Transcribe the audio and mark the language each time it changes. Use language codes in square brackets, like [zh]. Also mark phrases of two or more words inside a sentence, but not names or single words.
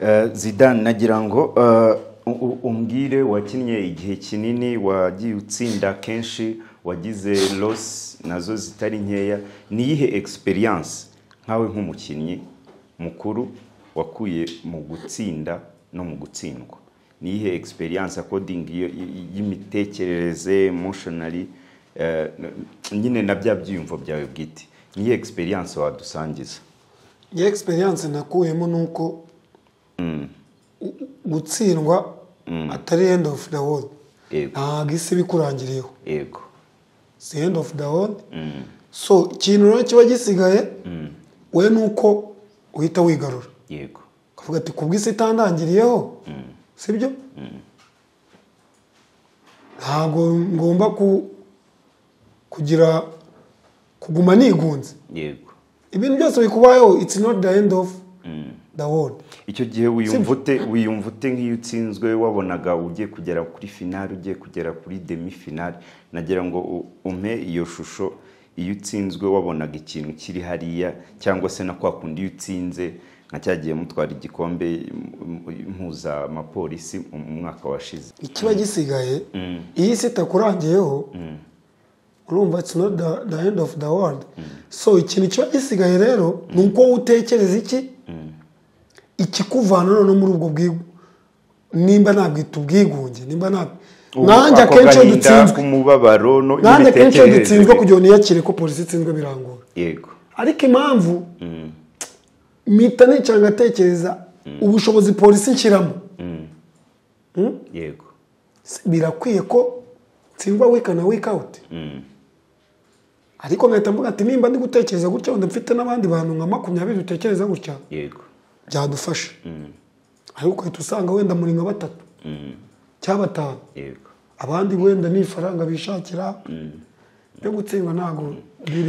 [rw] yego Zidane nagira ngo umbwire wakinnye igihe kinini wagiye utsinda kenshi wagize loss nazo zitari nkeya ni iyihe experience nkawe nk'umukinnyi mukuru wakuye mu gutsinda no mu gutsindwa ni iyihe [en] experience according [rw] y'imitekerereze emotionally nyine na bya byiyumvo byawe bwite ni iyihe experience wadusangiza iyi experience nakuyemo nuko gutsindwa atari [en] end of the world [rw] ntabwo isi bikurangiriyeho yego si [en] end of the world [rw] so ikintu rero kiba gisigaye we nuko uhita wigarura yego ukavuga ati kubwo isi itandangiriyeho sibyo ntabwo ngomba kugira kuguma nigunze yego ibintu byose bikubayeho [en] it's not the end of the world [rw] icyo gihe wiyumva ute nk'iyo utsinzwe wabonaga ugiye kugera kuri finale ugiye kugera kuri [fr] demi finale [rw] nagira ngo umpe iyo shusho iyo utsinzwe wabonaga ikintu kiri hariya cyangwa se na kwa kundi iyo utsinze nka cyagiye mutwara igikombe impuza amapolisi mu mwaka washize ikiba gisigaye iyi si itakurangiyeho urumva [en] it's not the end of the world so [rw] ikintu kiba gisigaye rero ni uko utekereza ikikuvana none muri ubwo bwigu nimba nabwita ubwigunge nimba nanjye akenshi iyo dutsinzwe umubabaro no nanjye akenshi iyo dutsinzwe kugira ngo niyakire ko polisi itsinzwe birangora yego ariko impamvu mpita nicara ngatekereza ubushobozi polisi nshyiramo yego birakwiye ko ntsindwa week na [en] week out [rw] ariko ngahita mvuga ati nimba ndi gutekereza gutya wenda mfite n'abandi bantu nka 20 dutekereza gutya yego byadufasha ariko uhita usanga wenda muri nka 3 cyangwa 5 yego abandi wenda ni ifaranga bishakira byo gutsindwa ntago biri